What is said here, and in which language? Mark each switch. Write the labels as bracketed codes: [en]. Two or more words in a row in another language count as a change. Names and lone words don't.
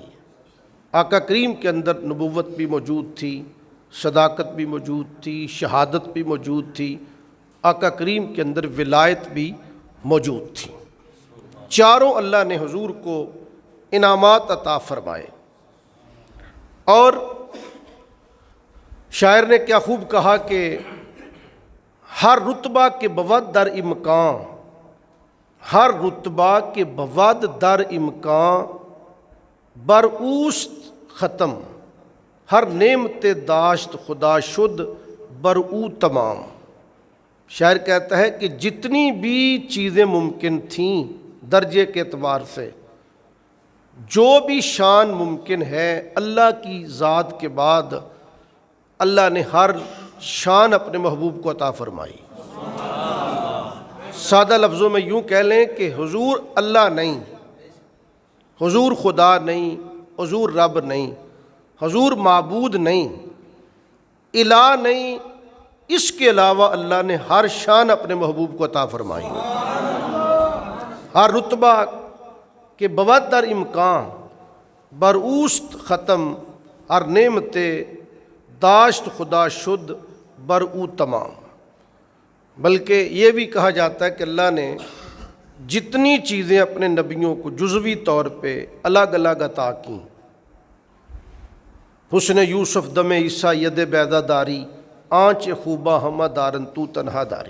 [ur] آقا کریم کے اندر نبوت بھی موجود تھی، صداقت بھی موجود تھی، شہادت بھی موجود تھی، آقا کریم کے اندر ولایت بھی موجود تھی۔ چاروں اللہ نے حضور کو انعامات عطا فرمائے۔ اور شاعر نے کیا خوب کہا کہ [fa] ہر رتبہ کے بود در امکان، ہر رتبہ کے بود در امکان بر اوست ختم، ہر نعمت داشت خدا شد بر او تمام۔ [ur] شاعر کہتا ہے کہ جتنی بھی چیزیں ممکن تھیں درجے کے اعتبار سے، جو بھی شان ممکن ہے اللہ کی ذات کے بعد اللہ نے ہر شان اپنے محبوب کو عطا فرمائی۔ سادہ لفظوں میں یوں کہہ لیں کہ حضور اللہ نہیں، حضور خدا نہیں، حضور رب نہیں، حضور معبود نہیں، الہ نہیں، اس کے علاوہ اللہ نے ہر شان اپنے محبوب کو عطا فرمائی۔ [fa] ہر رتبہ کے بود در امکان بر اوست ختم، ہر نعمت داشت خدا شد بر او تمام۔ [ur] بلکہ یہ بھی کہا جاتا ہے کہ اللہ نے جتنی چیزیں اپنے نبیوں کو جزوی طور پہ الگ الگ عطا کیں، [fa] حسن یوسف دم عیسیٰ ید بیضا داری، آنچ خوبہ ہمہ دارن تو تنہا داری۔